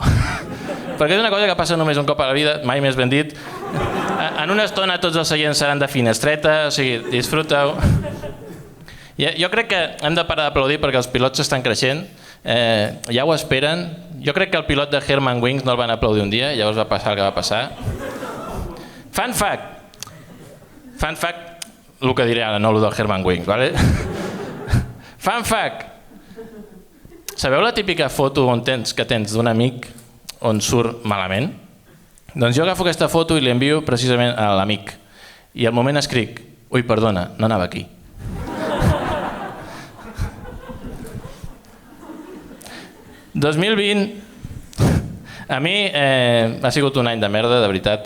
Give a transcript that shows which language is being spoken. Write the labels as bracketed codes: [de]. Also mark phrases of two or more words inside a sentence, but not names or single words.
[ca] Perquè és una cosa que passa només un cop a la vida, mai més ben dit. En una estona tots els seients seran de finestreta, o sigui, disfruta-ho. Jo crec que hem de parar d'aplaudir perquè els pilots estan creixent, ja ho esperen. Jo crec que el pilot de Herman Wings no el van aplaudir un dia, llavors va passar el que va passar. [en] Fun fact, [ca] el que diré ara, no el del Herman Wings, vale? [en] Fun fact. [ca] Sabeu la típica foto que tens d'un amic on surt malament? Doncs jo agafo aquesta foto i l'envio precisament a l'amic. I al moment escric, ui, perdona, no anava aquí. « 2020, a mi ha sigut un any de merda, de veritat.